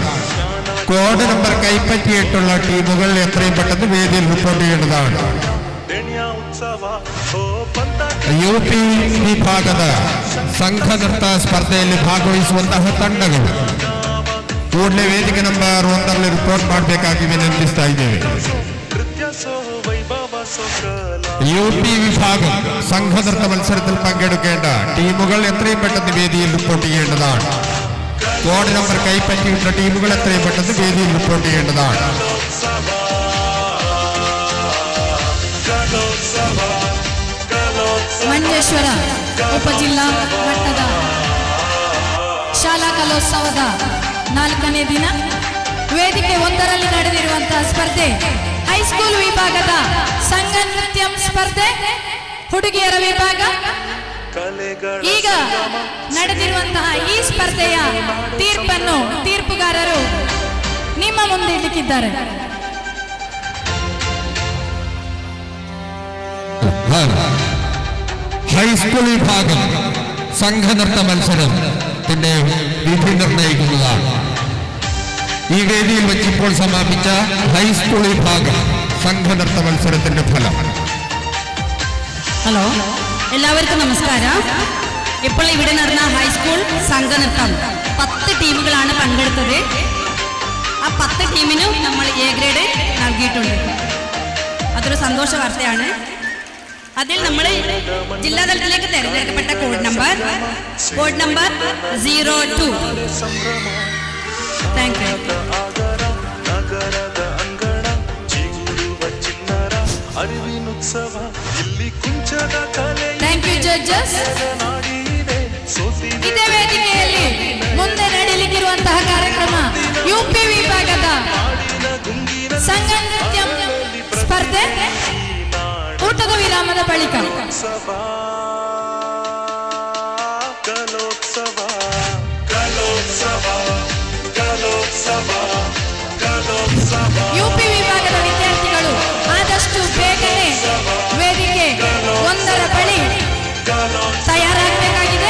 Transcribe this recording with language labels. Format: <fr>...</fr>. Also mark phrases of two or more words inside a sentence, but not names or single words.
<en>code number</en> <ml>കൈപ്പറ്റിയിട്ടുള്ള ടീമുകൾ എത്രയും പെട്ടെന്ന് വേദിയിൽ റിപ്പോർട്ട് ചെയ്യേണ്ടതാണ്.</ml> <kn>ಯು ಪಿ ವಿಭಾಗದ ಸಂಘ ನೃತ್ತ ಸ್ಪರ್ಧೆಯಲ್ಲಿ ಭಾಗವಹಿಸುವಂತಹ ತಂಡಗಳು ಕೂಡಲೇ ವೇದಿಕೆ ನಂಬರ್ 1ರಲ್ಲಿ ರಿಪೋರ್ಟ್ ಮಾಡಬೇಕಾಗಿ ವಿನಂತಿಸ್ತಾ ಇದ್ದೇವೆ.</kn> <ml>യു പി വിഭാഗം സംഘ നൃത്ത മത്സരത്തിൽ പങ്കെടുക്കേണ്ട ടീമുകൾ എത്രയും പെട്ടെന്ന് വേദിയിൽ റിപ്പോർട്ട് ചെയ്യേണ്ടതാണ്.</ml> <en>code number</en> <ml>കൈപ്പറ്റിയിട്ടുള്ള ടീമുകൾ എത്രയും പെട്ടെന്ന് വേദിയിൽ റിപ്പോർട്ട് ചെയ്യേണ്ടതാണ്.</ml> <kn>ಮಂಜೇಶ್ವರ ಉಪಜಿಲ್ಲಾ ಮಟ್ಟದ ಶಾಲಾ ಕಲೋತ್ಸವದ 4ನೇ ದಿನ ವೇದಿಕೆ 1ರಲ್ಲಿ ನಡೆದಿರುವಂತಹ ಸ್ಪರ್ಧೆ ಹೈಸ್ಕೂಲ್ ವಿಭಾಗದ ಸಂಘ ನೃತ್ಯಂ ಸ್ಪರ್ಧೆ ಹುಡುಗಿಯರ ವಿಭಾಗ. ಈಗ ನಡೆದಿರುವಂತಹ ಈ ಸ್ಪರ್ಧೆಯ ತೀರ್ಪನ್ನು ತೀರ್ಪುಗಾರರು ನಿಮ್ಮ ಮುಂದೆ ಇಡಲಿಕ್ಕಿದ್ದಾರೆ.</kn> <ml>ഹൈസ്കൂൾ വിഭാഗം സംഘനൃത്ത മത്സരത്തിന്റെ വിധി നിർണയിക്കുന്നതാണ്. ഈ വേദിയിൽ വെച്ചിപ്പോൾ സമാപിച്ച ഹൈസ്കൂൾ വിഭാഗം സംഘനൃത്ത മത്സരത്തിന്റെ ഫലം. ഹലോ, എല്ലാവർക്കും നമസ്കാരം. ഇപ്പോൾ ഇവിടെ നടന്ന ഹൈസ്കൂൾ സംഘനൃത്തം 10 ടീമുകളാണ് പങ്കെടുത്തത്. ആ 10 ടീമിനും നമ്മൾ</ml> <en>A grade</en> <ml>നൽകിയിട്ടുണ്ട്. അതൊരു സന്തോഷ വാർത്തയാണ്. അതിൽ നമ്മൾ ജില്ലാതലത്തിലേക്ക് തിരഞ്ഞെടുക്കപ്പെട്ട</ml> <en>code number 02. thank you. thank you judges.</en> <kn>ಇದೇ ವೇದಿಕೆಯಲ್ಲಿ ಮುಂದೆ ನಡೆಯಲಿಕ್ಕಿರುವಂತಹ ಕಾರ್ಯಕ್ರಮ ಯುಪಿ ವಿಭಾಗದ ಸಂಘ ನೃತ್ಯ ಸ್ಪರ್ಧೆ ಊಟದ ವಿರಾಮದ ಬಳಿಕ. ಯುಪಿ ವಿಭಾಗದ ವಿದ್ಯಾರ್ಥಿಗಳು ಆದಷ್ಟು ಬೇಗನೆ ವೇದಿಕೆ 1ರ ಬಳಿ ತಯಾರಾಗಬೇಕಾಗಿದೆ.</kn>